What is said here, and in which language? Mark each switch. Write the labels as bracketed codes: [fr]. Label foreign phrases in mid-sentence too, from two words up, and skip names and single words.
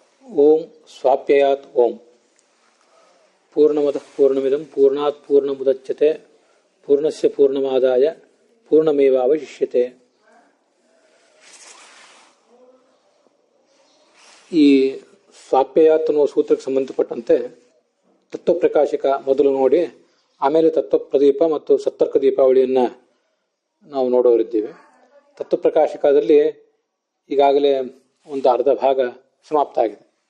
[sa] ಓಂ ಸ್ವಾಪ್ಯಯಾತ್ ಓಂ ಪೂರ್ಣಮದಃ ಪೂರ್ಣಮಿದಂ ಪೂರ್ಣಾತ್ ಪೂರ್ಣಮುದಚ್ಯತೆ ಪೂರ್ಣಸ್ಯ ಪೂರ್ಣಮಾದಾಯ ಪೂರ್ಣಮೇವಾವಶಿಷ್ಯತೆ. [kn] ಈ ಸ್ವಾಪ್ಯಯಾತ್ ಅನ್ನುವ ಸೂತ್ರಕ್ಕೆ ಸಂಬಂಧಪಟ್ಟಂತೆ ತತ್ವಪ್ರಕಾಶಕ ಮೊದಲು ನೋಡಿ, ಆಮೇಲೆ ತತ್ವಪ್ರದೀಪ ಮತ್ತು ಸತ್ತರ್ಕ ದೀಪಾವಳಿಯನ್ನು ನಾವು ನೋಡೋರಿದ್ದೀವಿ. ತತ್ವಪ್ರಕಾಶಕದಲ್ಲಿ ಈಗಾಗಲೇ ಒಂದು ಅರ್ಧ ಭಾಗ ಸಮಾಪ್ತ ಆಗಿದೆ.